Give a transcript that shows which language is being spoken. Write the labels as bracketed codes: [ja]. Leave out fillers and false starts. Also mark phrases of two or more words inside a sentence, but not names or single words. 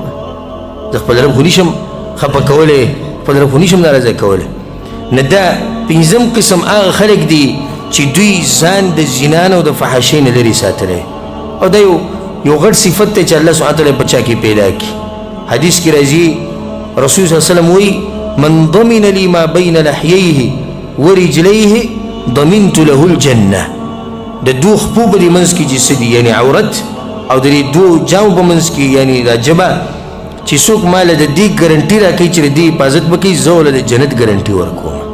[ps] زه خپل رب خو نشم خفه کولی خپل رب خو نشم ناراضه کولی. نه دا پنځم قسم هغه خلک دي چې دوی ځان د زنا نه او د فحاشۍ نه لرې ساتلی او دا یو غټ صفت دی چې [ar] الله سبحانه تعالی [ps] په چا کې پیدا کړي. حدیث کې راځي رسول [ar] صلی الله علیه وسلم [ps] وایي [ar] من ضمن لي ما بین لحییه ورجلیه ضمنت له الجنه. [ps] د دوه خپو په دې منځ کې چې څه دي یعنې عورت او د دې دوه جامو په منځ کې یعنې دا ژبه چې څوک ماله د دې ګرنټي راکوي چې د دې حفاظت به کوي زه وله د جنت ګرنټي ورکوم.